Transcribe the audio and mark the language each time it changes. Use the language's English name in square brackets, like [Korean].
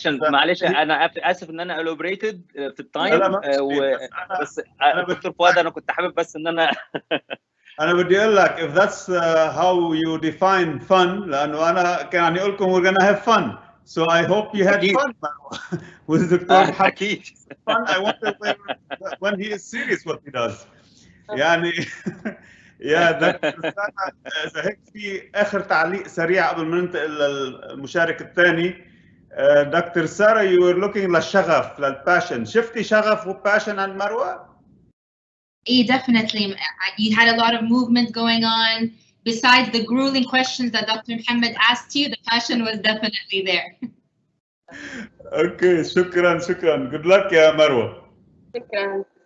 [Arabic] معلش انا اسف ان انا الوبريتد في التايم، بس دكتور فؤاد انا كنت حابب بس ان انا انا بدي اقول لك [English] if that's how you define fun، [Arabic] لانه انا كان يعني اقول لكم [English] we're gonna have fun, so I hope you had fun with doctor محمد. [Arabic] اكيد [English] fun. I wonder when he is serious what he does. [Arabic] يعني يا دكتور سارة، إذا هيك في آخر تعليق سريع قبل ما ننتقل للمشارك الثاني. [English] doctor سارة، you were looking [Arabic] للشغف، للباشن. شفتي شغف وباشن عند مروة؟ [English] Definitely. You had a lot of movement going on. Besides the grueling questions that Dr. Mohammed asked you, the passion was definitely there. [Arabic] Okay, شكرا. [English] Good luck يا مروة. [Arabic] شكرا.